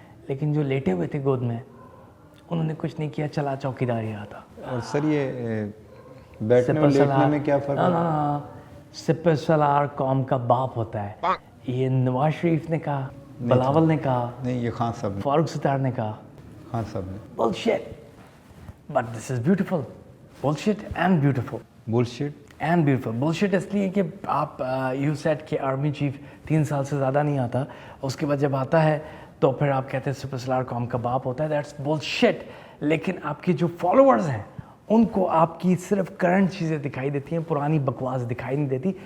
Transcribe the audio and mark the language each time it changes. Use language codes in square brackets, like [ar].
[hi] लेकिन जो लेटे हुए थे गोद में, उन्होंने कुछ नहीं किया, चला चौकीदारी रहा था। और सर ये बैठने और लेटने में क्या फ़र्क है? सिपर सलार कौम का बाप होता है। ये नवाज शरीफ ने कहा, बिलावल ने कहा, नहीं, ये खान साहब ने। फारूक सत्तार ने कहा। खान साहब ने। [en] Bullshit, but this is beautiful. Bullshit and beautiful. Bullshit and beautiful. [hi] Bullshit इसलिए कि आप यू सेड कि आर्मी चीफ 3 साल से ज़्यादा नहीं आता, उसके बाद जब आता है तो फिर आप कहते हैं सुपर सलार कौम का बाप होता है। That's bullshit. लेकिन आपके जो फॉलोअर्स हैं उनको आपकी सिर्फ करंट चीज़ें दिखाई देती हैं, पुरानी बकवास दिखाई नहीं देती।